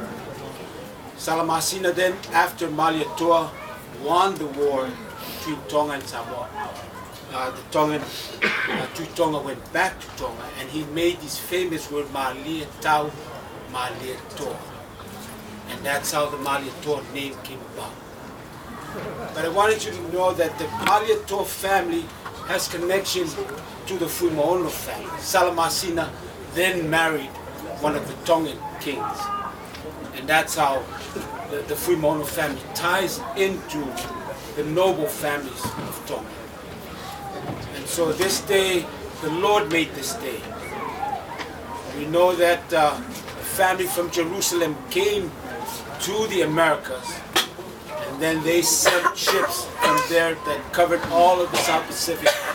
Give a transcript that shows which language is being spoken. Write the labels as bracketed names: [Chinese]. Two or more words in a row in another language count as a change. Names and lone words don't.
[English] Salamasina then, after Malietoa won the war between Tonga and Samoa, the Tongan, Tutonga went back to Tonga, and he made this famous word, Malietau, Malietoa. And that's how the Malietoa name came about. But I wanted you to know that the Malietoa family has connection to the Fuimaono family. Salamasina then married one of the Tongan kings. And that's how the Fuimaono family ties into the noble families of Tonga. And so this day, the Lord made this day. We know that a family from Jerusalem came to the Americas, and then they sent ships from there that covered all of the South Pacific.